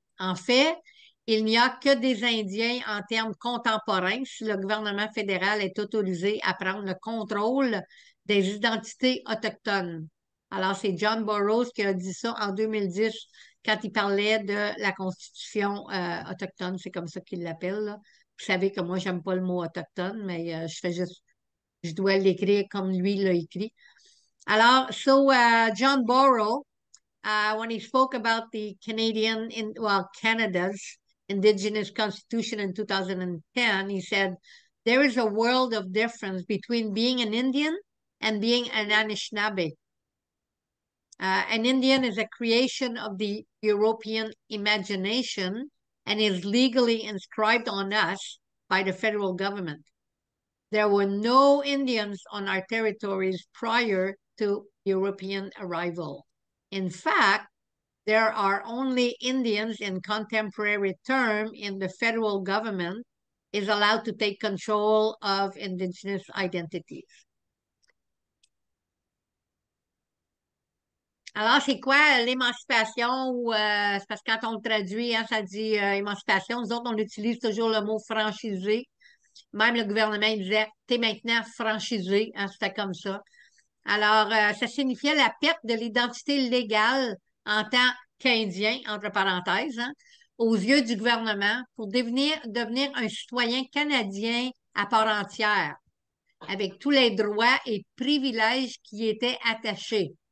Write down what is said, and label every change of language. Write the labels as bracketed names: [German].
[French] En fait, il n'y a que des Indiens en termes contemporains si le gouvernement fédéral est autorisé à prendre le contrôle des identités autochtones. Alors, c'est John Burroughs qui a dit ça en 2010 quand il parlait de la Constitution autochtone. C'est comme ça qu'il l'appelle, là. Vous savez que moi, j'aime pas le mot autochtone, mais je dois l'écrire comme lui l'a écrit. [English] Alors, John Burroughs, when he spoke about the Canada's Indigenous Constitution in 2010, he said, there is a world of difference between being an Indian and being an Anishinaabe. An Indian is a creation of the European imagination and is legally inscribed on us by the federal government. There were no Indians on our territories prior to European arrival. In fact, there are only Indians in contemporary term in the federal government is allowed to take control of indigenous identities. [French] Alors, c'est quoi l'émancipation ou c'est parce que quand on le traduit, hein, ça dit émancipation. Nous autres, on utilise toujours le mot franchisé. Même le gouvernement il disait t'es maintenant franchisé, hein, c'était comme ça. Alors, ça signifiait la perte de l'identité légale en tant qu'Indien, entre parenthèses, hein, aux yeux du gouvernement pour devenir un citoyen canadien à part entière, avec tous les droits et privilèges qui y étaient attachés.